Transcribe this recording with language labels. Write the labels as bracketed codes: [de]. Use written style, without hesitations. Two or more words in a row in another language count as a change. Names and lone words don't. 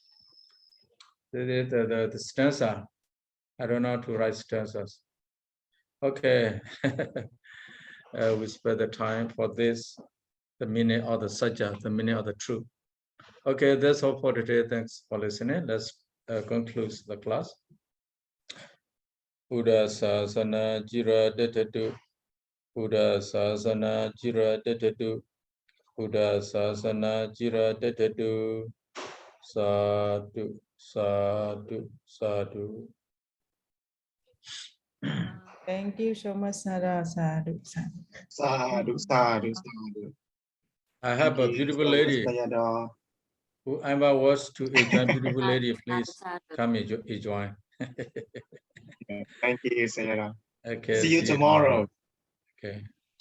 [en] The stanza. I don't know how to write stanzas. Okay. We spend the time for this, the meaning of the Sajja, the meaning of the truth. Okay, that's all for today. Thanks for listening. Let's conclude the class. [pi] Buddha Sasana Jira Detatu. Buddha Sasana Jira Detatu. Buddha Sasana Jira Detatu. Sadhu, sadhu, sadhu. [en] Thank you so much, [pi] Sada. Sadhu, sadhu. Sadhu, sadhu, sadhu. [en] I have a beautiful lady. Whoever wants to join beautiful lady, please come and join. Thank you, Sayadaw. Okay, See you tomorrow. Okay.